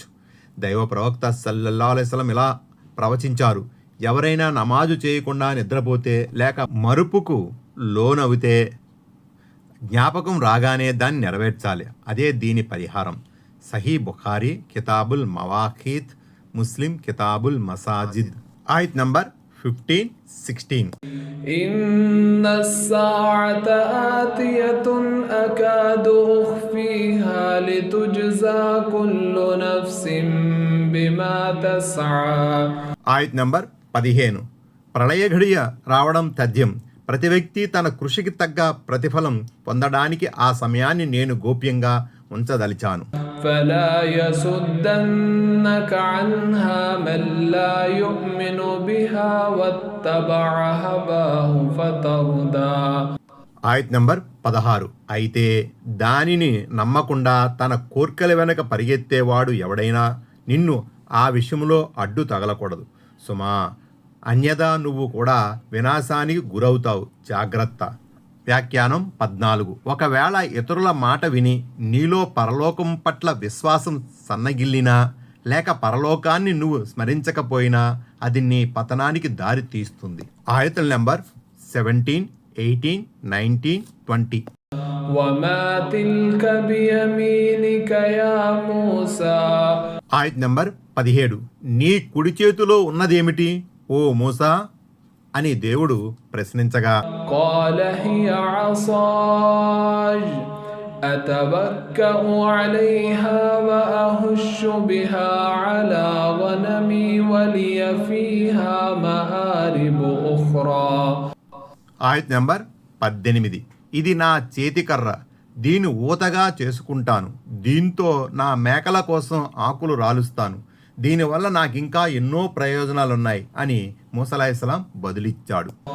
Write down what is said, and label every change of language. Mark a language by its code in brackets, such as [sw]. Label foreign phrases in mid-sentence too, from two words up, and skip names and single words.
[te] దైవ ప్రవక్త [ar] صلى الله عليه وسلم [te] ఇలా ప్రవచించారు, ఎవరైనా నమాజు చేయకుండా నిద్రపోతే లేక మరుపుకు లోనవితే జ్ఞాపకం రాగానే దాన్ని నెరవేర్చాలి. అదే దీని పరిహారం. సహీ బుఖారీ కితాబుల్ మవాఖీత్, ముస్లిం కితాబుల్ మసాజిద్. ఆయత్ నంబర్ 15, 16. [ar] إن الساعة آتية أكاد أخفيها لتجزى كل نفس بما تسعى. [te] ఆయత్ నంబర్ 15. ప్రళయ ఘడియ రావడం తథ్యం. ప్రతి వ్యక్తి తన కృషికి తగ్గ ప్రతిఫలం పొందడానికి ఆ సమయాన్ని నేను గోప్యంగా ఉంచదలిచాను. [ar] فلا يصدنك عنها من لا يؤمن بها واتبع هواه فتردى. [te] ఆయత్ నంబర్ 16. అయితే దానిని నమ్మకుండా తన కోర్కెల వెనక పరిగెత్తేవాడు ఎవడైనా నిన్ను ఆ విషయంలో అడ్డు తగలకూడదు సుమా, అన్యదా నువ్వు కూడా వినాశానికి గురవుతావు, జాగ్రత్త. వ్యాఖ్యానం 14. ఒకవేళ ఇతరుల మాట విని నీలో పరలోకం పట్ల విశ్వాసం సన్నగిల్లినా లేక పరలోకాన్ని నువ్వు స్మరించకపోయినా అది నీ పతనానికి దారి తీస్తుంది. ఆయతుల నెంబర్ 17, 18, 19, 20. [ar] وما تلك بيمينك يا موسى. [te] ఆయత్ నెంబర్ 17. నీ కుడి చేతిలో ఉన్నదేమిటి ఓ మూసా అని దేవుడు ప్రశ్నించగా, [ar] قال هي عصاي أتوكأ عليها وأهش بها على غنمي ولي فيها مآرب أخرى. [te] ఆయత్ నెంబర్ 18. ఇది నా చేతికర్ర, దీని ఊతగా చేసుకుంటాను, దీంతో నా మేకల కోసం ఆకులు రాలుస్తాను, దీనివల్ల నాకింకా ఎన్నో ప్రయోజనాలున్నాయి అని మూసా అలైహిస్సలాం బదులిచ్చాడు.